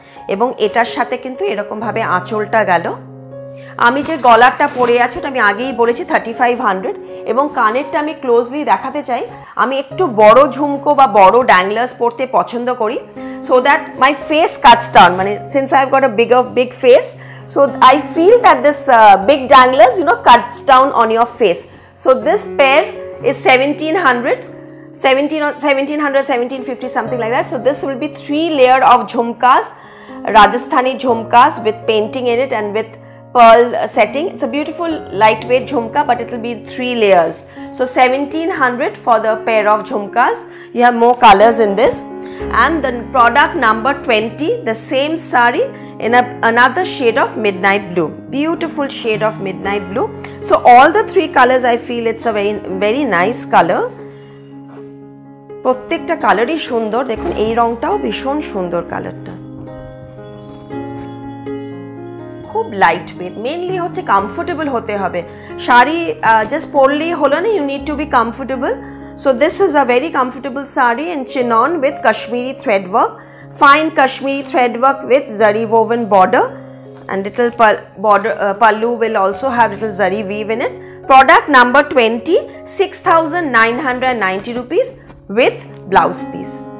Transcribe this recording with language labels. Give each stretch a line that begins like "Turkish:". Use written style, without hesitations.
Bangla: এবং এটার সাথে কিন্তু এরকম ভাবে আঁচলটা গেল। আমি যে গলারটা পরে আছি ওটা আমি আগেই বলেছি 3500, এবং কানেরটা আমি ক্লোজলি দেখাতে চাই। আমি একটু বড় ঝুমকো বা বড় ড্যাংলার্স পরতে পছন্দ করি,
English: so that my face cuts down. মানে since I've got a big face, so I feel that this big danglers, you know, cuts down on your face. So this pair is 1750, something like that. So this will be 3 layer of jhumkas, Rajasthani jhumkas with painting in it and with pearl setting. It's a beautiful lightweight jhumka, but it will be 3 layers. So 1700 for the pair of jhumkas. You have more colors in this. And the product number 20, the same sari in another shade of midnight blue. Beautiful shade of midnight blue. So all the 3 colors, I feel it's a very nice color.
Bangla: প্রত্যেকটা কালারই সুন্দর। দেখুন এই রংটাও ভীষণ সুন্দর কালারটা, খুব light weight. Mainly হচ্ছে কমফোর্টেবল হতে হবে। শাড়ি জাস্ট পরলেই হলো না,
English: You need to be comfortable. So this is a very comfortable sari in chinon with Kashmiri thread work, fine Kashmiri thread work with zari woven border, and little pallu will also have little zari weave in it. Product number 20, 6,990 rupees with blouse piece.